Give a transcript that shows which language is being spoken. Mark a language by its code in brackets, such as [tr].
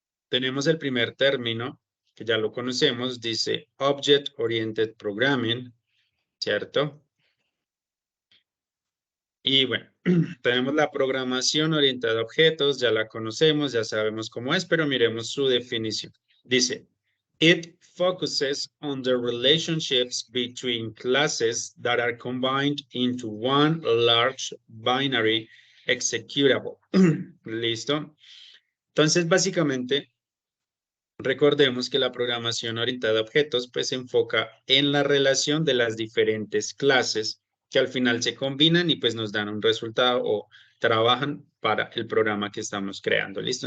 [es] Tenemos el primer término, que ya lo conocemos, dice Object Oriented Programming, ¿cierto? Y bueno, tenemos la programación orientada a objetos, ya la conocemos, ya sabemos cómo es, pero miremos su definición. Dice, [en] it focuses on the relationships between classes that are combined into one large binary executable. [es] ¿Listo? Entonces, básicamente, recordemos que la programación orientada a objetos pues se enfoca en la relación de las diferentes clases que al final se combinan y pues nos dan un resultado o trabajan para el programa que estamos creando. ¿Listo?